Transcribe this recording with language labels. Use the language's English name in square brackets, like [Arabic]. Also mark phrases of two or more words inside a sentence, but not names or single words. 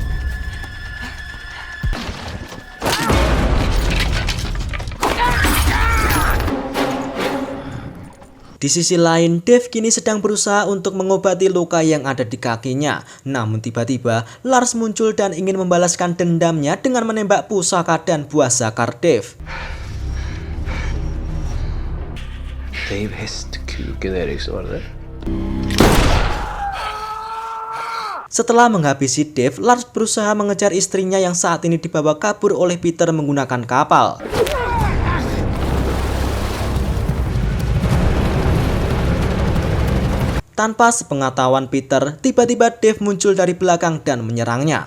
[Indonesian] Di sisi lain, Dave kini sedang berusaha untuk mengobati luka yang ada di kakinya. Namun tiba-tiba, Lars muncul dan ingin membalaskan dendamnya dengan menembak pusaka dan buah zakar Dave. [Norwegian] Dave hestkuken Eriksson, var det? [Indonesian] Setelah menghabisi Dave, Lars berusaha mengejar istrinya yang saat ini dibawa kabur oleh Peter menggunakan kapal. Tanpa sepengetahuan Peter, tiba-tiba Dave muncul dari belakang dan menyerangnya.